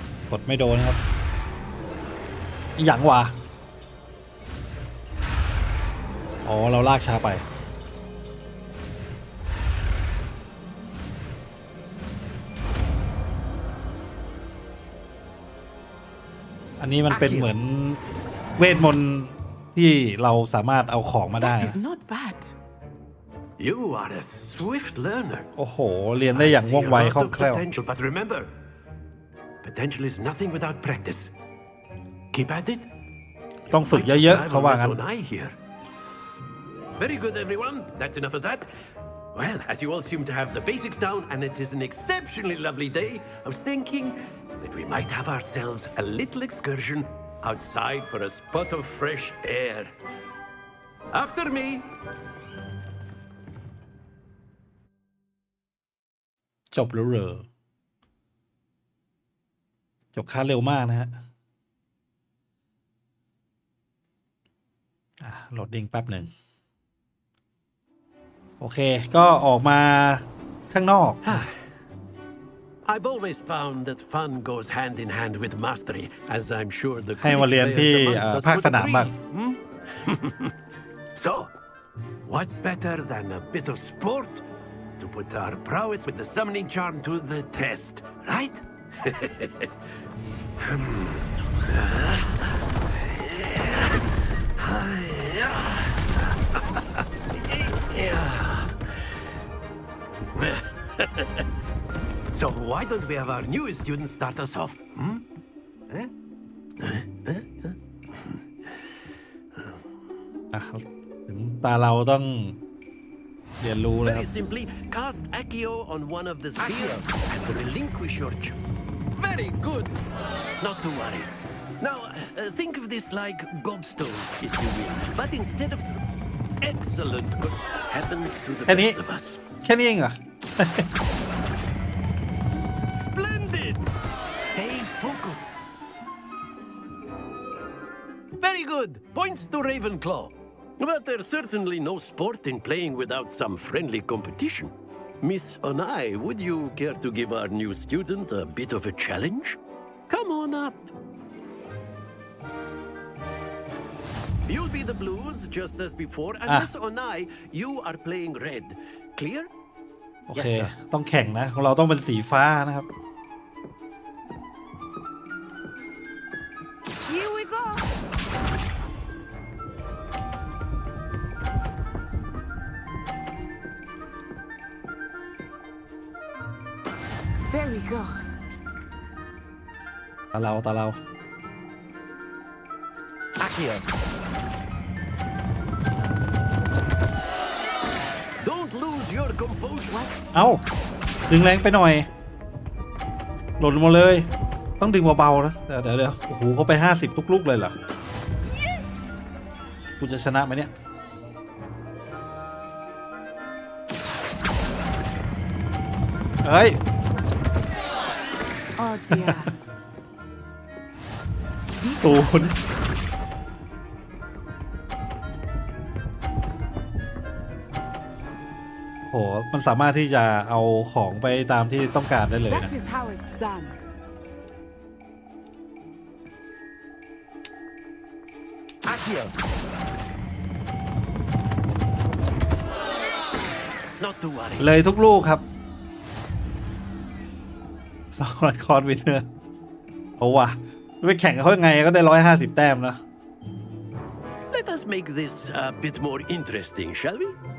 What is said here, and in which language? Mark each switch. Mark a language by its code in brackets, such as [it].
[th] กดไม่โดนครับอย่างวะอ๋อเราลากช้าไปอันนี้มันเป็นเหมือนเวทมนต์ที่เราสามารถเอาของมาได้ [en] That is not bad. You are a swift learner. [th] โอ้โหเรียนได้อย่างว่องไวคล่องแคล่ว [en] Potential, but remember, potential is nothing without practice. Keep at it. [th] ต้องฝึกเยอะๆเขาว่างั้น [en] Very good, everyone. That's enough of that. Well, as you all seem to have the basics down, and it is an exceptionally lovely day, I was thinking that we might have ourselves a little excursion outside for a spot of fresh air. After me. [th] จบแล้วเหรอจบค่าเร็วมากนะฮะโหลดดิ้งแป๊บหนึ่งโอเคก็ออกมาข้างนอก [en] I've always found that fun goes hand in hand with mastery, as I'm sure the [th] ให้มาเรียนที่ภาคสนามบ้าง [en] So, what better than a bit of sport to put our prowess with the summoning charm to the test, right? So why don't we have our newest students start us off? Eh? [th] ถึงตาเราต้องเรียนรู้เลยครับ [en] Very simply, cast Accio on one of the spheres and relinquish your Very good. Not to worry. Now, think of this like gobstones, if you will. But instead of excellent good happens to the best of us. [th] แค่นี้เองเหรอ [en] Splendid. Stay focused. Very good. Points to Ravenclaw. But there's certainly no sport in playing without some friendly competition. Miss Onai, would you care to give our new student a bit of a challenge? Come on up. You'll be the blues just as before, and Miss Onai, you are playing red. Clear? [th] โอเคต้องแข่งนะของเราต้องเป็นสีฟ้านะครับ [en] Here we go. There we go. [th] ตาเรา [en] Accio. Don't lose your composure. [th] เอ้าดึงแรงไปหน่อยหล่นมาเลยต้องดึงเบาๆนะเดี๋ยวโอ้โหเขาไป50ทุกลูกเลยเหรอคุณจะชนะไหมเนี่ยเฮ้ย [en] Oh dear. [th] 0โหมันสามารถที่จะเอาของไปตามที่ต้องการได้เลยนะ [en] That is how it's done. Accio. Not to worry. [th] เลยทุกลูกครับสองคอร์ดวินเนอร์โอ้ว่ะไปแข่งกับเขายังไงก็ได้150 แต้มนะ [en] Let us make this a bit more interesting, shall we?